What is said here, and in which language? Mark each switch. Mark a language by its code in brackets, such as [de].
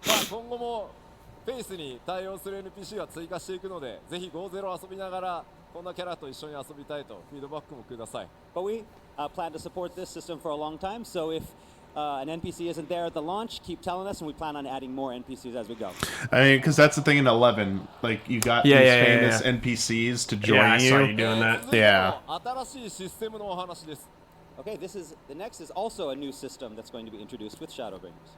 [ja] 今後もフェイスに対応する NPC が追加していくので、ぜひ5-0遊びながらこんなキャラと一緒に遊びたいとフィードバックもください。 [en] But we plan to support this system for a long time, so if an NPC isn't there at the launch, keep telling us, and we plan on adding more NPCs as we go. I mean, because that's the thing in 11. Like, you got these famous NPCs to join I you. saw you doing that. Yeah. [ja] 新しいシステムのお話です。 [en] Okay, the next is also a new system that's going to be introduced with Shadowbringers.